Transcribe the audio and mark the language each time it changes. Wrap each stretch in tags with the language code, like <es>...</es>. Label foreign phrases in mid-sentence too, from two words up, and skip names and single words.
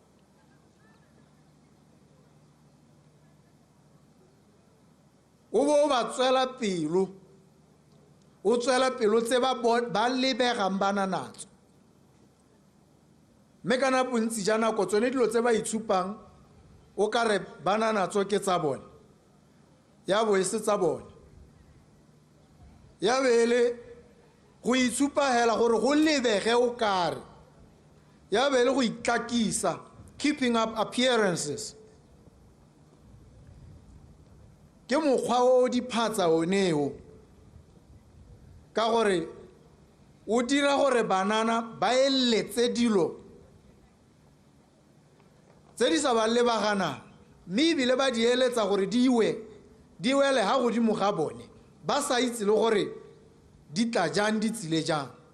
<tn>o bo ba tswela pelo o tswela pelo tse ba lebegang bana natso mme kana bontsi ja nako tsone dilo tse ba itshupang o ka re bana natso ke tsa bone ya bo e se tsa bone ya bele go itshupagela gore go lebege o kare ya be le go itlakisa,</tn> <en>keeping up appearances.</en> <tn>Ke mokgwa o diphatsa oneo ka gore o dira gore banana ba eletse dilo tse di sa ba lebagana, mme ebile ba di eletsa gore di wele ha godimo ga bone, ba sa itse le gore di tla jang di tsile jang.</tn>